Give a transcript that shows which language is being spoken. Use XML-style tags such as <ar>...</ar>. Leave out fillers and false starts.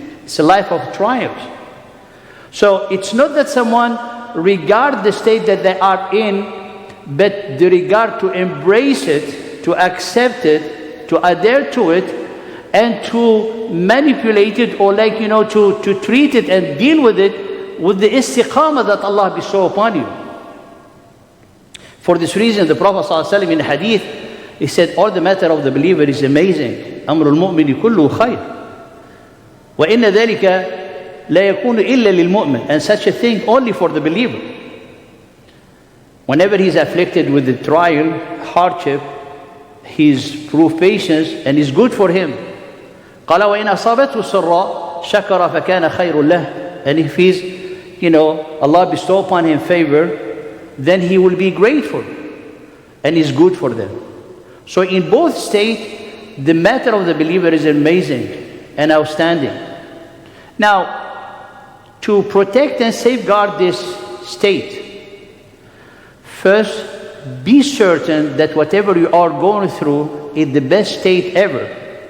<en>It's a life of trials. So it's not that someone regard the state that they are in, but the regard to embrace it, to accept it, to adhere to it, and to manipulate it, or to treat it and deal with it with the istiqamah that Allah bestow upon you. For this reason, the Prophet ﷺ in hadith, he said, all the matter of the believer is amazing.</en> <ar>أمر المؤمن كله خير. وإن ذلك لا يكون إلا للمؤمن.</ar> <en>And such a thing only for the believer. Whenever he's afflicted with the trial, hardship, he's proof patience and is good for him.</en> <ar>قال وإن أصابته السراء شكر فكان خير له.</ar> <en>And if he's, Allah bestow upon him favor, then he will be grateful and is good for them. So in both states, the matter of the believer is amazing and outstanding. Now, to protect and safeguard this state, first, be certain that whatever you are going through is the best state ever.</en>